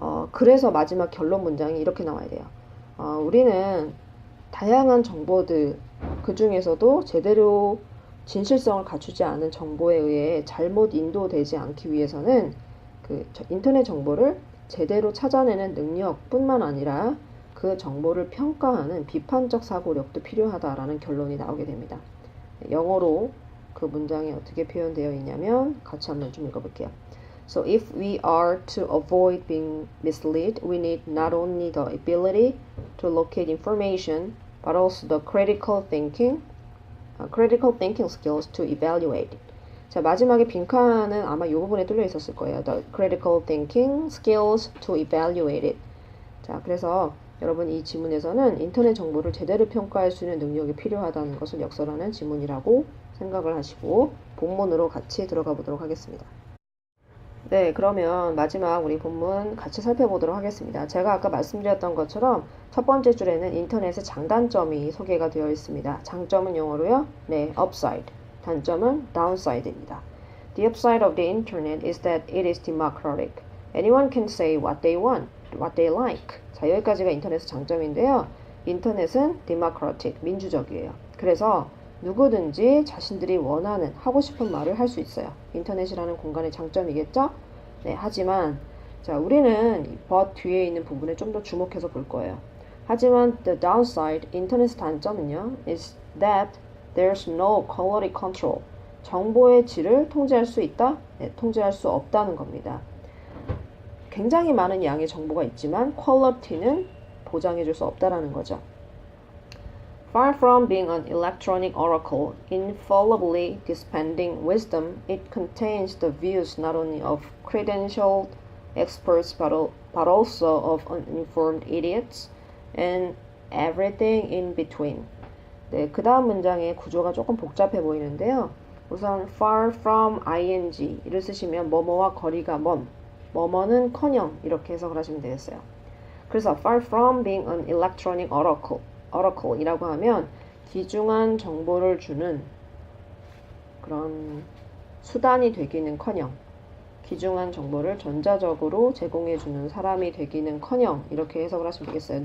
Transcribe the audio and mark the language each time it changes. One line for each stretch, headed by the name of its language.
Korean: 그래서 마지막 결론 문장이 이렇게 나와야 돼요. 우리는 다양한 정보들, 그 중에서도 제대로 진실성을 갖추지 않은 정보에 의해 잘못 인도되지 않기 위해서는 그 인터넷 정보를 제대로 찾아내는 능력뿐만 아니라 그 정보를 평가하는 비판적 사고력도 필요하다라는 결론이 나오게 됩니다. 영어로 그 문장이 어떻게 표현되어 있냐면 같이 한번 좀 읽어볼게요.
English: So if we are to avoid being misled, we need not only the ability to locate information, but also the critical thinking skills to evaluate.
Korean: 자, 마지막에 빈칸은 아마 이 부분에 뚫려 있었을 거예요.
English: The critical thinking skills to evaluate it.
Korean: 자, 그래서 여러분 이 지문에서는 인터넷 정보를 제대로 평가할 수 있는 능력이 필요하다는 것을 역설하는 지문이라고 생각을 하시고 본문으로 같이 들어가 보도록 하겠습니다. 네, 그러면 마지막 우리 본문 같이 살펴보도록 하겠습니다. 제가 아까 말씀드렸던 것처럼 첫 번째 줄에는 인터넷의 장단점이 소개가 되어 있습니다. 장점은 영어로요? 네, upside. 단점은 downside입니다.
English: The upside of the internet is that it is democratic. Anyone can say what they want, what they like.
Korean: 자, 여기까지가 인터넷의 장점인데요. 인터넷은 democratic, 민주적이에요. 그래서 누구든지 자신들이 원하는, 하고 싶은 말을 할 수 있어요. 인터넷이라는 공간의 장점이겠죠? 네, 하지만 자, 우리는 but 뒤에 있는 부분에 좀 더 주목해서 볼 거예요. 하지만
English: the downside,
Korean: 인터넷의 단점은요,
English: is that there's no quality control.
Korean: 정보의 질을 통제할 수 있다? 네, 통제할 수 없다는 겁니다. 굉장히 많은 양의 정보가 있지만 quality는 보장해 줄 수 없다라는 거죠.
English: Far from being an electronic oracle, infallibly dispensing wisdom, it contains the views not only of credentialed experts but also of uninformed idiots and everything in between.
Korean: 네, 그 다음 문장의 구조가 조금 복잡해 보이는데요. 우선 far from ing를 쓰시면 뭐뭐와 거리가 먼, 뭐뭐는 커녕 이렇게 해석을 하시면 되겠어요. 그래서
English: far from being an electronic oracle
Korean: 이라고 하면 귀중한 정보를 주는 그런 수단이 되기는커녕 귀중한 정보를 전자적으로 제공해주는 사람이 되기는커녕 이렇게 해석을 하시면 되겠어요.